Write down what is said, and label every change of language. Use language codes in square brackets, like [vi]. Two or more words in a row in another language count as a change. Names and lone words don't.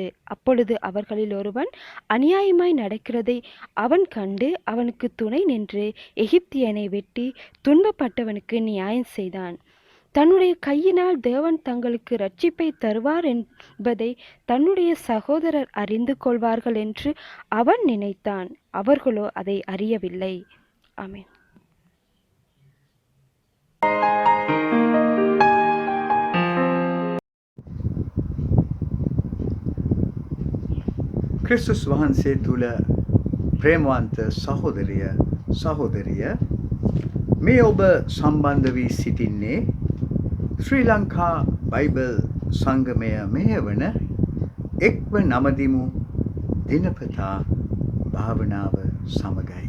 [ta] அப்பொழுது அவர்களில் ஒருவன் அநியாயமாய் நடக்கிறதை அவன் கண்டு அவனுக்கு துணை நின்று எகிப்தியனை வெட்டி துன்பப்பட்டவனுக்கு நியாயம் செய்தான். தன்னுடைய கையினால் தேவன் தங்களுக்கு இரட்சிப்பை தருவார் என்பதை தன்னுடைய சகோதரர் அறிந்து கொள்வார்கள் என்று அவன் நினைத்தான். அவர்களோ அதை அறியவில்லை. ஆமென். [si] ක්‍රිස්තුස් වහන්සේ තුළ ප්‍රේමවන්ත සහෝදරිය මේ ඔබ සම්බන්ධ වී සිටින්නේ ශ්‍රී ලංකා බයිබල් සංගමය මෙහෙවන එක්ව නමදිමු දිනපතා භාවනාව සමගයි.